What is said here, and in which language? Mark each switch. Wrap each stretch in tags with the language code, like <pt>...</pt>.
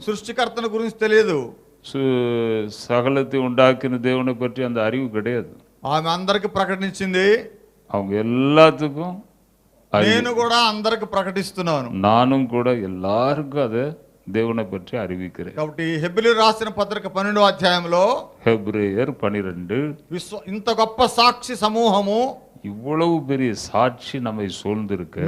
<te>సృష్టికర్తను గురించి తెలియదు.</te> <ta>சகலத்தை உண்டாக்கின தேவனை பற்றி அந்த அறிவு கிடையாது.</ta> <te>ఆమె అందరికి ప్రకటించింది.</te> <ta>அவங்க எல்லாத்துக்கும்</ta> <te>నేను కూడా అందరికి ప్రకటిస్తున్నాను.</te> <ta>நானும் கூட எல்லாருக்கும் அதை தேவனை பற்றி அறிவிக்கிறேன்.</ta> <te>కాబట్టి హెబ్రీయులకు రాసిన పత్రిక 12వ అధ్యాయంలో</te> <ta>ஹெப்ரேயர் 12</ta> <te>ఇంత గొప్ప సాక్షి సమూహము,</te> <ta>இவ்வளவு பெரிய சாட்சி நம்மை சூழ்ந்திருக்க,</ta>